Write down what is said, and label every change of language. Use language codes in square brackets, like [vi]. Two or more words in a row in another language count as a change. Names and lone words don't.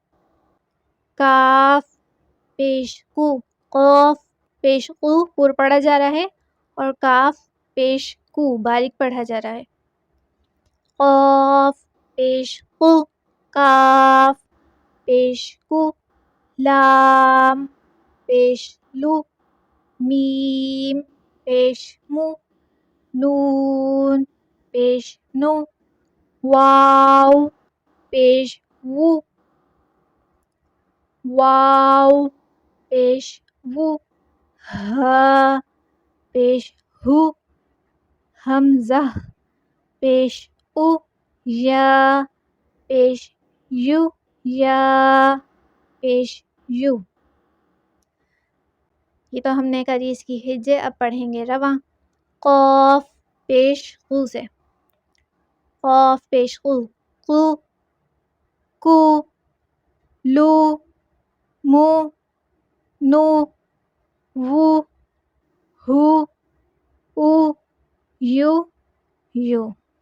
[ur] کاف پیش قو، قاف پیش قو پر پڑھا جا رہا ہے، اور کاف پیش کو باریک پڑھا جا رہا ہے۔ قاف پیش قو، کاف پیش کو، لام پیش لو، میم پیش مو، نون پیش نو، واو پیش وو، واو پیش وو، ہا پیش ہو، حمزہ پیش او، یا پیش یو، یا پیش یو۔ یہ تو ہم نے کری اس کی ہجے، اب پڑھیں گے رواں۔ قاف پیش قو سے، قاف پیش قو، قو، کو، لو، مو، نو، وو، ہو، او، یو، یو۔